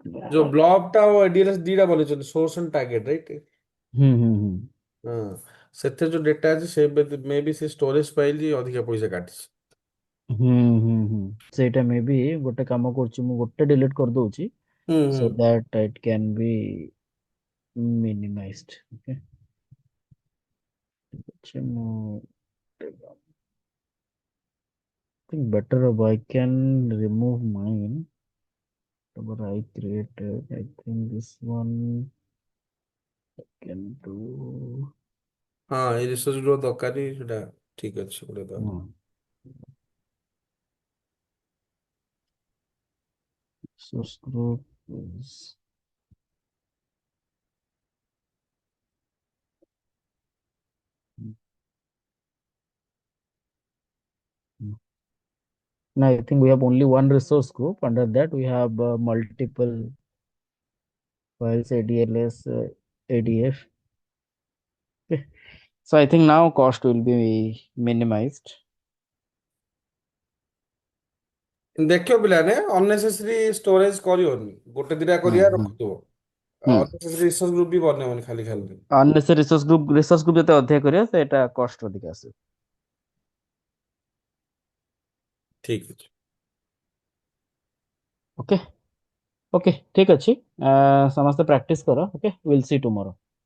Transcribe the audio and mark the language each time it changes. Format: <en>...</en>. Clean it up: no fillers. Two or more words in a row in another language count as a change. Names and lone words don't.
<or>ଯୋଉ ବ୍ଲବ୍ ଟା ଆଉ ଏଡିଏଲଏସ୍ ଦିଟା ବନେଇଛନ୍ତି</or> <en>source and target right ହୁଁ</en> <or>ହଁ ସେଥିରେ ଯୋଉ ଡେଟା ଅଛି ସେ ମେ ବି ସେ ଷ୍ଟୋରେଜ ପାଇଲି ଅଧିକା ପଇସା କାଟିଛି ହୁଁ ହୁଁ ସେଇଟା ମେ ବି ଗୋଟେ କାମ କରୁଛି ମୁଁ ଗୋଟେ ଡିଲିଟ କରିଦଉଛି ହୁଁ ହୁଁ</or> <en>so that it can be minimized okay</en> <or>ଠିକ ଅଛି ମୁଁ</or> <en>think better if I can remove mine. Whatever I created, I think this one can do.</en> <or>ହଁ ଏଇ</or> <en>resource group</en> <or>ଦରକାର ସେଟା ଠିକ ଅଛି ଗୋଟେ ତ</or> <en>Hmm. Source group is. Hmm. Now I think we have only one resource group. Under that, we have multiple files, ADLS, ADF. Okay. So I think now cost will be minimized.</en> <or>ଦେଖିବ ପିଲାମାନେ</or> <en>unnecessary storage</en> <or>କରିବନି ଗୋଟେ ଦିଟା Hmm. କରିବା Hmm. ରଖିଥିବ Hmm.</or> <en>unnecessary resource group</en> <or>ବି ବନେଇବନି ଖାଲି ଖାଲି</or> <en>Unnecessary resource group</en> <or>ଯେତେ ଅଧିକ କରିବା ସେଟା cost ଅଧିକ ଆସିବ। ଠିକ ଅଛି</or> <en>Okay. Okay,</en> <or>ଠିକ ଅଛି ସମସ୍ତେ ପ୍ରାକ୍ଟିସ କର।</or> <en>Okay, we'll see tomorrow.</en>